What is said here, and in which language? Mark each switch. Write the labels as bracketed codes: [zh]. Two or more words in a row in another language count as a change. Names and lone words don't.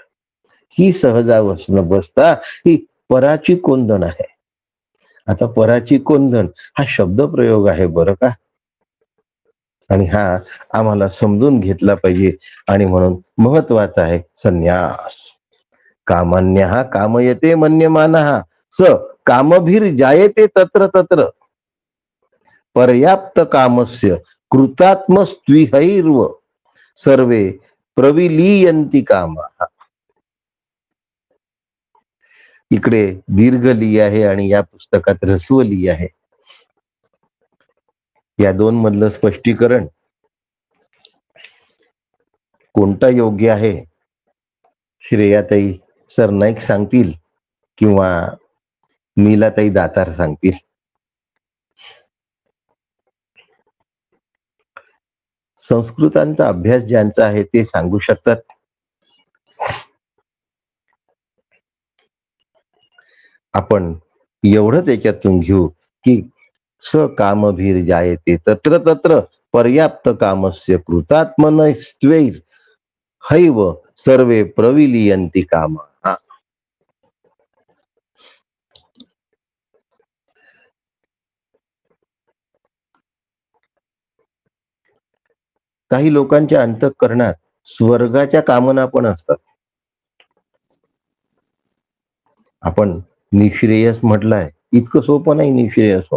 [mr] ही सहजावस्था ही पराची कोंदण आहे. आता पराची कोंदण हा शब्द प्रयोग आहे बरं का, आणि हा आम्हाला समजून घेतला पाहिजे. आणि म्हणून महत्वाचा आहे संन्यास. [sa] कामान्य कामयते मन्यमानः स कामभीर जायते तत्र तत्र पर्याप्त कामस्य कृतात्मस्त्विहैर्व सर्वे प्रविलीयन्ति कामः. [mr] इकडे दीर्घ ली आहे आणि या पुस्तकात ऱ्हस्व ली आहे. या दोन मधलं स्पष्टीकरण कोणता योग्य आहे, श्रेयाताई सरनाईक सांगतील किंवा नीलाताई दातार सांगतील. संस्कृतांचा अभ्यास ज्यांचा आहे ते सांगू शकतात. आपण एवढं त्याच्यातून घेऊ की [sa] स कामभीर जायते तत्र तत्र पर्याप्त कामस्य कृतात्मनस्त्वैर हैव सर्वे प्रविलीयन्ति कामः. [mr] काही लोकांच्या अंतःकरणात स्वर्गाच्या कामना पण असतात. आपण निःश्रेयस म्हटलंय, इतकं सोपं नाही निःश्रेयस हो.